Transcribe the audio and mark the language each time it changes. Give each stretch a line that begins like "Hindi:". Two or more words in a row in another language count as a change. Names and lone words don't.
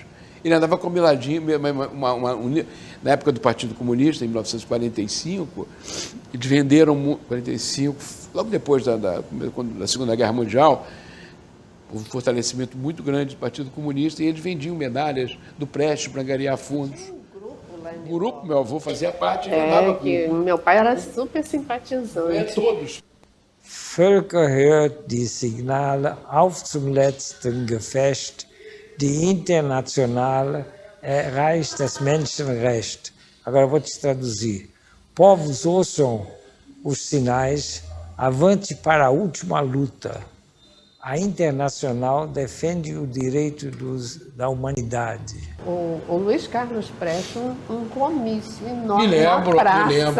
Portuguese: Ele andava comiladinho, na época do Partido Comunista, em 1945, eles venderam, 45, logo depois da Segunda Guerra Mundial, houve um fortalecimento muito grande do Partido Comunista e eles vendiam medalhas do Prestes para angariar fundos. O grupo, meu avô fazia parte. Meu pai era super simpatizante. Todos.
German: Völker hört die Signale auf zum letzten Gefecht, die Internationale erreicht das Menschenrecht.
Portuguese: Agora eu vou te traduzir. Povos ouçam os sinais, avante para a última luta. A Internacional defende o direito da humanidade. O Luiz Carlos Prestes, um comício enorme na praça.